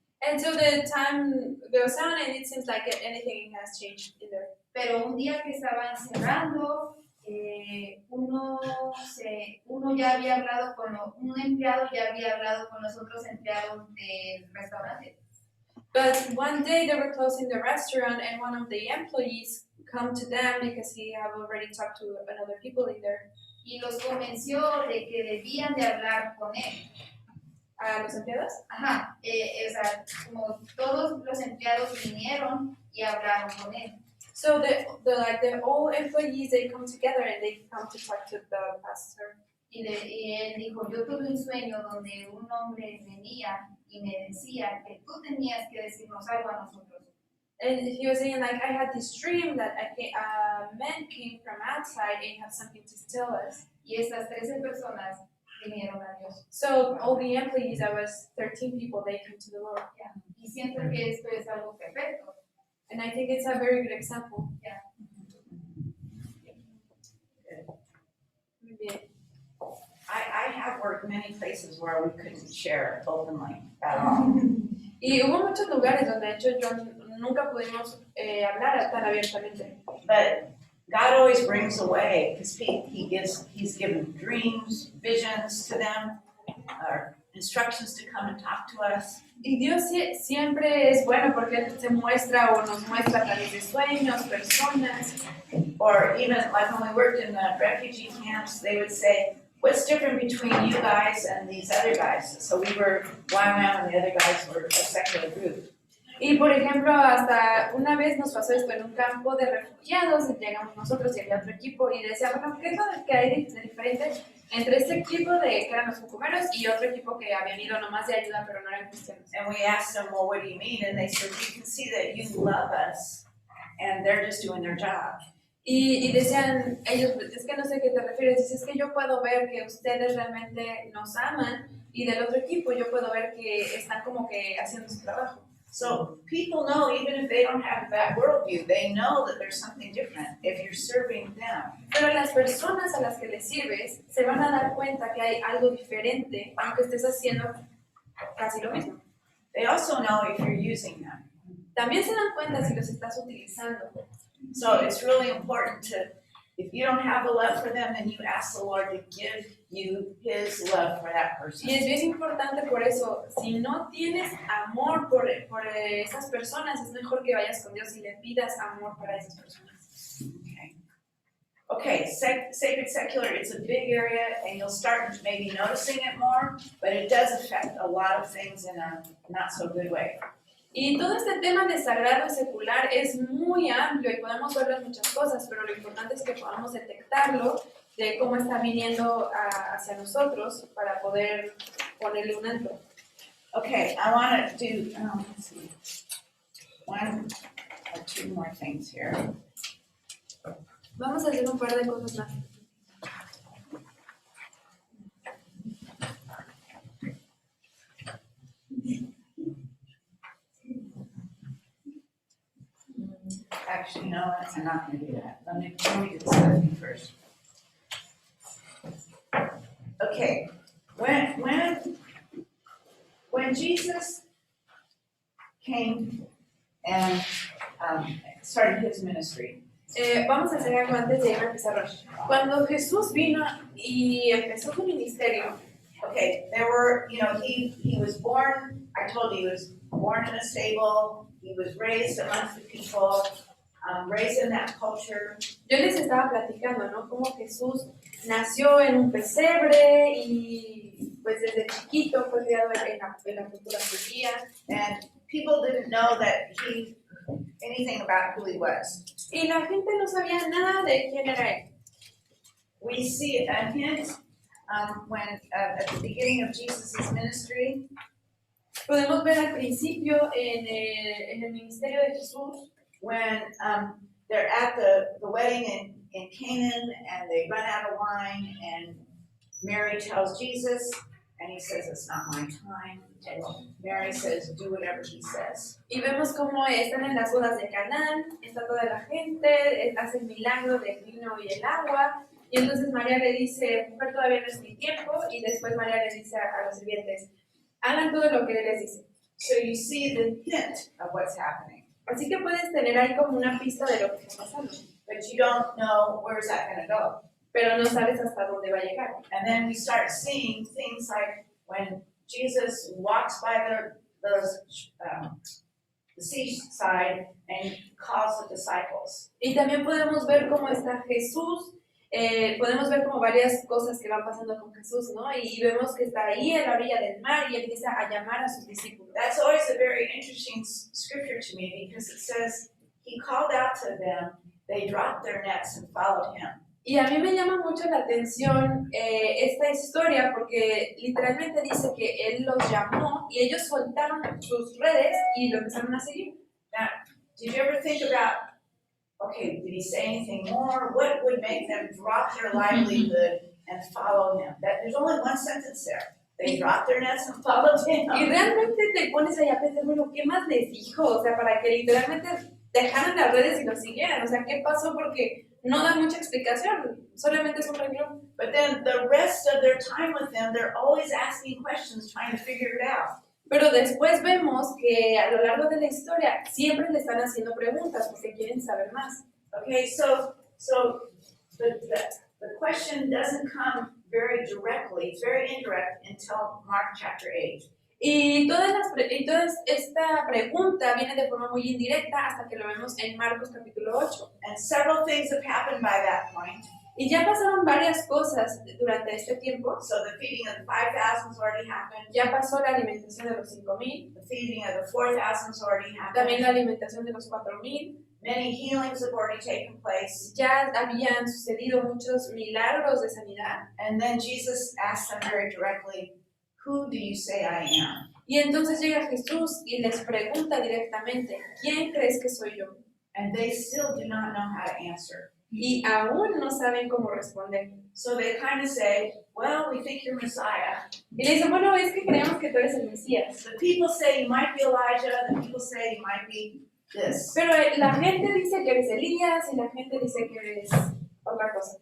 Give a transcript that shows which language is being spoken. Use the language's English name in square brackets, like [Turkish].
[English] And so the time goes on and it seems like anything has changed in there. [Spanish] Pero un día que estaban cerrando, uno ya había hablado un empleado ya había hablado con los otros empleados del restaurante. [English] But one day they were closing the restaurant and one of the employees come to them because he had already talked to another people in there. [Spanish] Y los convenció de que debían de hablar con él. ¿A los empleados? Ajá, o sea, como todos los empleados vinieron y hablaron con él. [English] So the all employees, they come together and they come to talk to the pastor. [Spanish] Y él dijo, yo tuve un sueño donde un hombre venía y me decía que tú tenías que decirnos algo a nosotros. [English] And he was saying like, I had this dream that a man came from outside and had something to tell us. [Spanish] Y estas 13 personas vinieron a Dios. [English] So all the employees, that was 13 people, they came to the Lord. [Spanish] Y siento que esto es algo perfecto. [English] And I think it's a very good example. Yeah. [Spanish] Muy bien. [English] I have worked many places where we couldn't share openly at all. [Spanish] Y hubo muchos lugares donde de hecho yo nunca pudimos hablar tan abiertamente. [English] But God always brings a way because He's given dreams, visions to them, or instructions to come and talk to us. [Spanish] Y Dios siempre es bueno porque Él se muestra o nos muestra a través de sueños, personas. [English] Or even like when we worked in the refugee camps, they would say, what's different between you guys and these other guys? So we were YWAM and the other guys were a secular group. [Spanish] Y por ejemplo, hasta una vez nos pasó esto en un campo de refugiados, y llegamos nosotros y había otro equipo y decía, bueno, ¿qué es lo que hay de diferente entre este equipo que eran los cucumeros y otro equipo que habían ido nomás de ayuda pero no eran cristianos? [English] And we asked them, well, what do you mean? And they said, we can see that you love us and they're just doing their job. [Spanish] Y decían ellos, es que no sé a qué te refieres, dices, es que yo puedo ver que ustedes realmente nos aman y del otro equipo yo puedo ver que están como que haciendo su trabajo. [English] So people know, even if they don't have that worldview, they know that there's something different if you're serving them. [Spanish] Pero las personas a las que les sirves se van a dar cuenta que hay algo diferente, aunque estés haciendo casi lo mismo. [English] They also know if you're using them. [Spanish] También se dan cuenta si los estás utilizando. [English] So it's really important to, if you don't have a love for them, then you ask the Lord to give you His love for that person. [Spanish] Y es bien importante por eso, si no tienes amor por esas personas, es mejor que vayas con Dios y le pidas amor para esas personas. [English] Okay, sacred secular, it's a big area and you'll start maybe noticing it more, but it does affect a lot of things in a not so good way. [Spanish] Y todo este tema de sagrado y secular es muy amplio y podemos verlo en muchas cosas, pero lo importante es que podamos detectarlo de cómo está viniendo hacia nosotros para poder ponerle un alto. [English] Okay, I want to do, let's see, one or two more things here. [Spanish] Vamos a hacer un par de cosas más. [English] Actually, no, I'm not going to do that. Let me do the stuffing first. Okay, when Jesus came and started his ministry, [Spanish] Vamos a hacer algo antes de ir a empezar. Cuando Jesús vino y empezó su ministerio, [English] okay, there were, he was born, I told you, he was born in a stable, he was raised amongst the people, raised in that culture. [Spanish] yo les estaba platicando, ¿no? Cómo Jesús nació en un pesebre y pues desde chiquito fue criado en la cultura judía. [English] And people didn't know that anything about who he was. [Spanish] Y la gente no sabía nada de quién era él. [English] We see a hint when at the beginning of Jesus' ministry, [Spanish] Podemos ver al principio en el ministerio de Jesús, [English] when they're at the wedding in Canaan and they run out of wine and Mary tells Jesus and he says, it's not my time. And Mary says, do whatever he says. [Spanish] y vemos cómo están en las bodas de Canaán, está toda la gente, hace el milagro del vino y el agua, y entonces María le dice, mujer, todavía no es mi tiempo, y después María le dice a los sirvientes, hagan todo lo que él les dice. [English] So you see the hint of what's happening, [Spanish] Así que puedes tener ahí como una pista de lo que está pasando, [English] but you don't know where's that going to go. [Spanish] pero no sabes hasta dónde va a llegar. [English] And then we start seeing things like when Jesus walks by the seaside and calls the disciples. [Spanish] Y también podemos ver cómo está Jesús, podemos ver como varias cosas que van pasando con Jesús, ¿no? Y vemos que está ahí en la orilla del mar y empieza a llamar a sus discípulos. [English] That's always a very interesting scripture to me because it says he called out to them, they dropped their nets and followed him. [Spanish] Y a mí me llama mucho la atención esta historia porque literalmente dice que él los llamó y ellos soltaron sus redes y lo empezaron a seguir. [English] Now, did you ever think about, okay, did he say anything more? What would make them drop their livelihood and follow him? There's only one sentence there. They dropped their nets and followed him. [Spanish] Y realmente te pones ahí a pensar, bueno, ¿qué más les dijo? O sea, para que literalmente dejaran las redes y lo siguieran. O sea, ¿qué pasó? Porque no da mucha explicación, solamente es un renglón. [English] But then the rest of their time with him, they're always asking questions, trying to figure it out. [Spanish] Pero después vemos que a lo largo de la historia siempre le están haciendo preguntas porque quieren saber más. [English] Okay, so the question doesn't come very directly, it's very indirect until Mark chapter 8. [Spanish] Y toda esta pregunta viene de forma muy indirecta hasta que lo vemos en Marcos capítulo 8. [English] And several things have happened by that point. [Spanish] Y ya pasaron varias cosas durante este tiempo. [English] So the feeding of the 5,000's already happened. [Spanish] Ya pasó la alimentación de los 5,000, [English] The feeding of the 4,000's already [Spanish] también [English] happened. [Spanish] la alimentación de los 4,000. [English] Many healings have already taken place. [Spanish] Ya habían sucedido muchos milagros de sanidad. [English] And then Jesus asked them very directly, who do you say I am? [Spanish] Y entonces llega Jesús y les pregunta directamente, ¿quién crees que soy yo? [English] And they still do not know how to answer. [Spanish] Y aún no saben cómo responder. [English] So they kind of say, well, we think you're Messiah. [Spanish] Y le dicen, bueno, es que creemos que tú eres el Mesías. [English] The people say you might be Elijah, the people say you might be this. [Spanish] Pero la gente dice que eres Elías y la gente dice que eres otra cosa.